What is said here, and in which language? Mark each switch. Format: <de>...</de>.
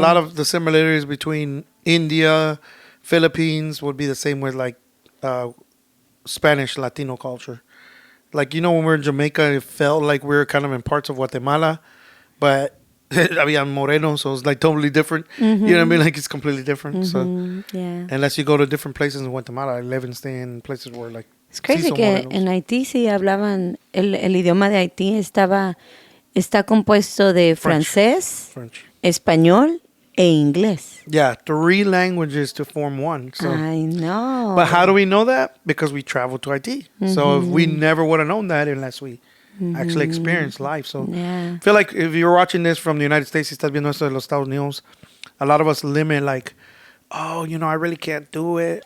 <en>lot of the similarities between India, Philippines would be the same with like Spanish Latino culture. Like, when we were in Jamaica, it felt like we were kind of in parts of Guatemala, but I mean, I'm Moreno, so it's like totally different. You know what I mean? Like it's completely different. So Yeah. unless you go to different places in Guatemala, like Livingston, places where like</en> <es>Es</es> <en>crazy</en> <es>sí son que morenos. en Haití sí hablaban, el idioma de Haití está compuesto de francés,</es> <en>French.</en> <es>español e inglés.</es> <en>Yeah, 3 languages to form one. So. I know. But how do we know that? Because we traveled to Haiti. So if we never would have known that unless we actually experienced life. So Yeah. I feel like if you're watching this from the United States,</en> <es>si estás viendo esto de los Estados Unidos,</es> <en>a lot of us limit like, oh, I really can't do it.</en>